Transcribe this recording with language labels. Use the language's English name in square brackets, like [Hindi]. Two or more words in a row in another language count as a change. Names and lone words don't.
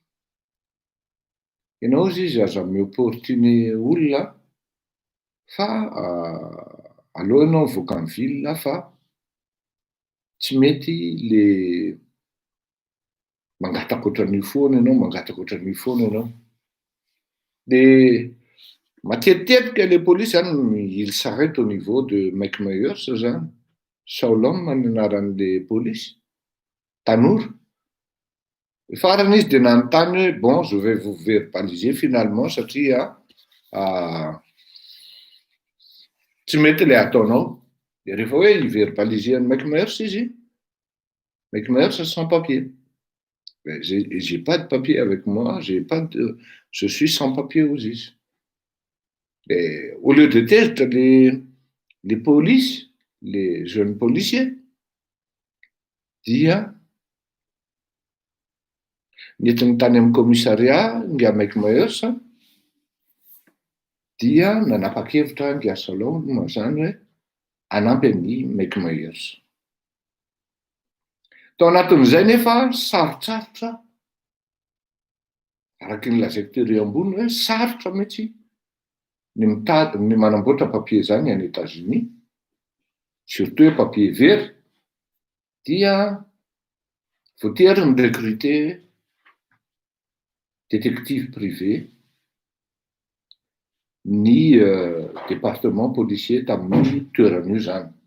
[Malagasy] Ianao izy aza miopportuné olona fa aleo ianao mivoaka ny ville fa tsy mety le mangataka ohatran'io foana ianao. De matetitetика le polisy zany [French] il s'arrête au niveau de [Malagasy] Mike Myers zany, Saulom ny anaran'le polisy, tanora. Farany izy dia nanontany hoe [French] bon, je vais vous verbaliser finalement [Malagasy] satria tsy mety le ataonao. De rehefa hoe i-verbaliser an'i Mike Myers izy, [French] Mike Myers sans papier. J'ai pas de papier avec moi, je suis sans papier aux izy. Et au lieu de tezitra les polices, les jeunes policiers, [Malagasy] dia nentiny tany amin'ny commissariat nga Mike Myers dia nanapa-kevitra nga Saulom zany hoe hanampy an'i Mike Myers. Tao anatin'izay nefa sarotsarotra, araky ny lazaiko tery ambony hoe sarotra mihitsy ny manamboatra papier zany any États-Unis, surtout hoe papier very, dia voatery ny [French] recruter détective privé [Malagasy] ny [French] département policier [Malagasy] tamin'ny toeran'io zany.